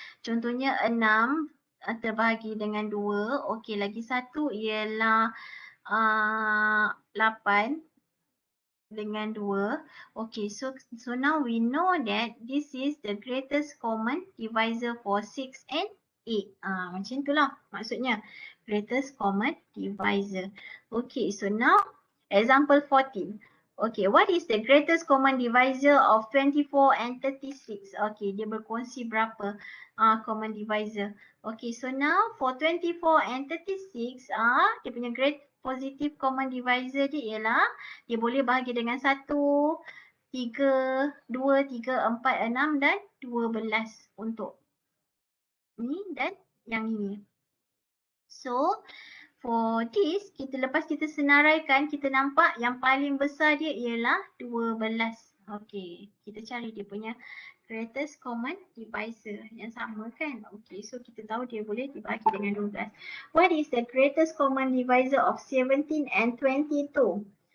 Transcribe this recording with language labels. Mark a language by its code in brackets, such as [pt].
[ms] Contohnya 6 terbahagi dengan 2. Okey, lagi satu ialah 8 dengan 2. [en] Okay, so now we know that this is the greatest common divisor for 6 and 8. [ms] Macam itulah maksudnya. Greatest common divisor. [en] Okay, so now example 14. Okay, what is the greatest common divisor of 24 and 36? [ms] Okay, dia berkongsi berapa common divisor. [en] Okay, so now for 24 and 36, [ms] dia punya positive common divisor dia ialah dia boleh bahagi dengan 1, 3, 2, 3, 4, 6 dan 12 untuk ni dan yang ini. [en] So, for this, [ms] lepas kita senaraikan, kita nampak yang paling besar dia ialah 12. Okay, kita cari dia punya greatest common divisor yang sama kan. Okay, so kita tahu dia boleh dibahagi dengan 12. [en] What is the greatest common divisor of 17 and 22?